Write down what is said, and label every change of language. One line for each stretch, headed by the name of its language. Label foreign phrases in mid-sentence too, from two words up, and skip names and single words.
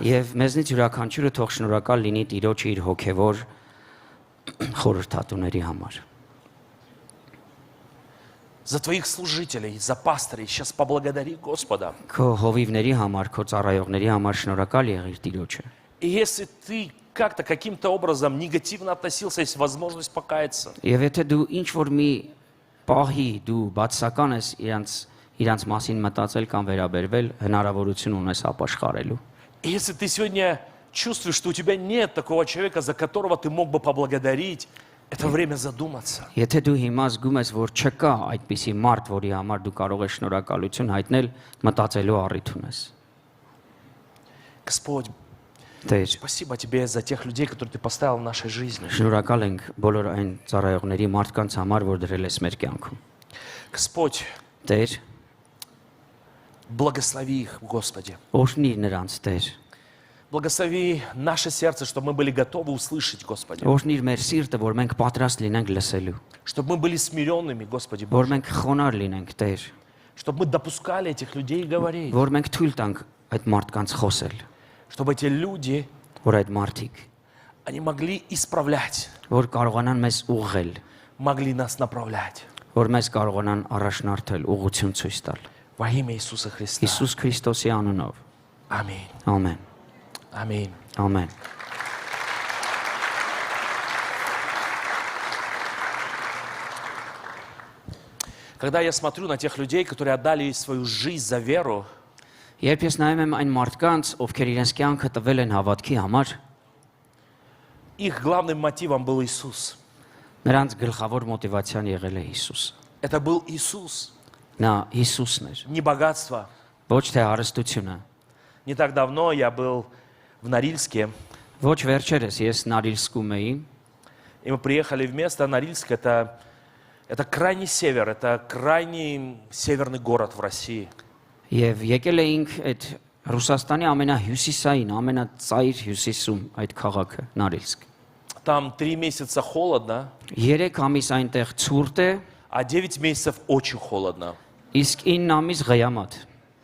Armenian: Եվ մեզնից յուրաքանչյուրը թող շնորհակալ լինի Տիրոջը իր հոգևոր խորհրդատուների համար։
Russian: За твоих служителей, за пастырей. Сейчас поблагодари Господа.
Armenian: Քո հովիվների համար, քո ծառայողների համար շնորհակալ եղիր Տիրոջը։
Russian: И если ты как-то, каким-то образом негативно относился, есть возможность покаяться.
Armenian: Եվ եթե դու ինչ որ մի պահի դու բացական ես իրանց մասին մտածել կամ վերաբերվել, հնարավորություն ունես ապաշխարելու։
Russian: И если ты сегодня чувствуешь, что у тебя нет такого человека, за которого ты мог бы поблагодарить, это время задуматься.
Armenian: Եթե դու հիմա զգում ես, որ չկա այդպիսի մարդ, որի համար դու կարող ես շնորհակալություն հայտնել, մտածելու առիթ ունես։
Russian: Господь,
Armenian: Տեր,
Russian: спасибо тебе за тех людей, которых ты поставил в нашей жизни.
Armenian: շնորհակալ ենք բոլոր այն ծառայողների մարդկանց համար, որ դրել ես մեր կյանքում։
Russian: Господь,
Armenian: Տեր,
Russian: благослови их, Господи.
Armenian: օրհնիր նրանց, Տեր։
Russian: Благослови наше сердце, чтобы мы были готовы услышать, Господи.
Armenian: Օրհնիր մեր սիրտը, որ մենք պատրաստ լինենք լսելու,
Russian: Чтобы мы были смиренными, Господи
Armenian: որ
Russian: Боже.
Armenian: մենք խոնարհ լինենք, Տեր,
Russian: Чтобы мы допускали этих людей говорить.
Armenian: որ մենք թույլ տանք այդ մարդկանց խոսել,
Russian: Чтобы эти люди,
Armenian: որ այդ մարդիկ,
Russian: они могли исправлять,
Armenian: որ կարողանան մեզ ուղղել,
Russian: могли нас направлять.
Armenian: որ մեզ կարողանան առաջնորդել, ուղղություն ցույց տալ։
Russian: Во имя Иисуса Христа.
Armenian: Հիսուս Քրիստոսի անունով։
Russian: Аминь.
Armenian: Ամեն։
Russian: Аминь.
Armenian: Ամեն։
Russian: Когда я смотрю на тех людей, которые отдали свою жизнь за веру,
Armenian: Երբ ես նայում եմ այն մարդկանց, ովքեր իրենց կյանքը տվել են հավատքի համար,
Russian: их главным мотивом был Иисус.
Armenian: նրանց գլխավոր մոտիվացիան եղել է Հիսուս։
Russian: Это был Иисус,
Armenian: Նա Հիսուսն էր,
Russian: не богатство.
Armenian: ոչ թե հարստությունը։
Russian: Не так давно я был в Норильске,
Armenian: Ոչ վերջերս ես Նարիլսկում էի,
Russian: и мы приехали в место Норильск. Это крайний север, это крайний северный город в России.
Armenian: եւ եկել էինք այդ Ռուսաստանի ամենահյուսիսային, ամենածայր հյուսիսում այդ քաղաքը Նարիլսկ։
Russian: Там 3 месяца холодно,
Armenian: 3 ամիս այնտեղ ցուրտ է,
Russian: а 9 месяцев очень холодно.
Armenian: իսկ 9 ամիս ղյամատ։